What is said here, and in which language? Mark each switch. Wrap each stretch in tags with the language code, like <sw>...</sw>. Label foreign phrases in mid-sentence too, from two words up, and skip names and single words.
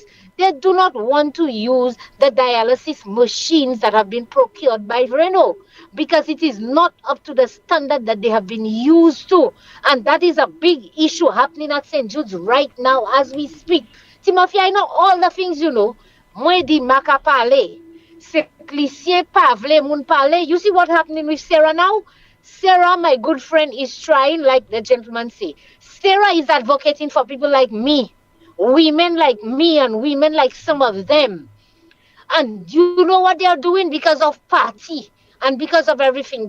<en>They do not want to use the dialysis machines that have been procured by Reno because it is not up to the standard that they have been used to. And that is a big issue happening at St. Jude's right now as we speak. Timothy, I know all the things you know.</en> <ht>Moi di maka pale.</ht> <en>You see what's happening with Sarah now? Sarah, my good friend, is trying, like the gentleman say. Sarah is advocating for people like me. Women like me and women like some of them. And you know what they are doing because of party and because of everything?</en>